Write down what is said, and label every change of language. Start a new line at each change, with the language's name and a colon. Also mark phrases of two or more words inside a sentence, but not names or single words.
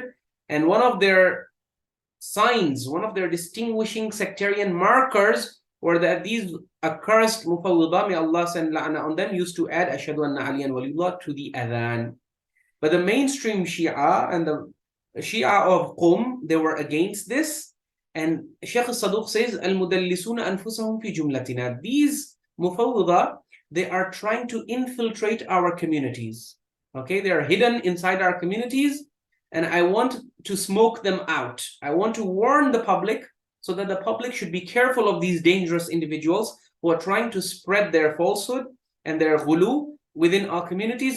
English: And one of their signs, one of their distinguishing sectarian markers were that these accursed Mufawwidah, may Allah send la'na on them, used to add
Arabic: أشهد أن عليا ولي الله
English: to the adhan. But the mainstream Shia and the Shia of Qum, they were against this. And Shaykh al-Saduq says,
Arabic: المدلسون أنفسهم في جملتنا.
English: These Mufawwidah, they are trying to infiltrate our communities. Okay, they are hidden inside our communities, and I want to smoke them out. I want to warn the public so that the public should be careful of these dangerous individuals who are trying to spread their falsehood and their ghulu within our communities.